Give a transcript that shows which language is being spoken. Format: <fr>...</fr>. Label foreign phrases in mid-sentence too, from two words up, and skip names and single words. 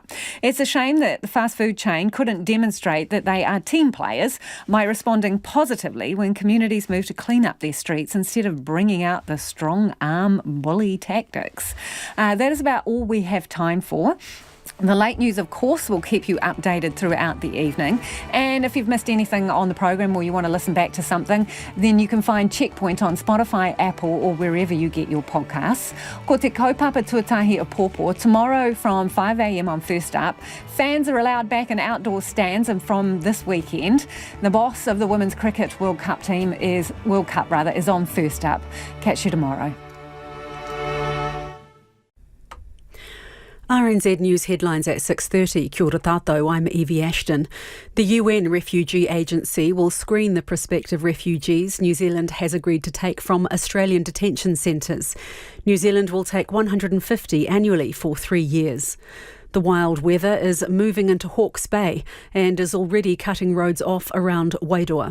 <en>It's a shame that the fast food chain couldn't demonstrate that they are team players by responding positively when communities move to clean up their streets instead of bringing out the strong arm bully tactics. That is about all we have time for. The late news, of course, will keep you updated throughout the evening. And if you've missed anything on the program or you want to listen back to something, then you can find Checkpoint on Spotify, Apple or wherever you get your podcasts.</en> <mi>Ko te kaupapa tuatahi a pōpō.</mi> <en>Tomorrow from 5 a.m. on First Up, fans are allowed back in outdoor stands and from this weekend. The boss of the Women's Cricket World Cup is on First Up. Catch you tomorrow. RNZ News headlines at 6:30.</en> <mi>Kia ora tātou,</mi> <en>I'm Evie Ashton. The UN Refugee Agency will screen the prospective refugees New Zealand has agreed to take from Australian detention centres. New Zealand will take 150 annually for 3 years. The wild weather is moving into Hawke's Bay and is already cutting roads off around Wairoa.</en>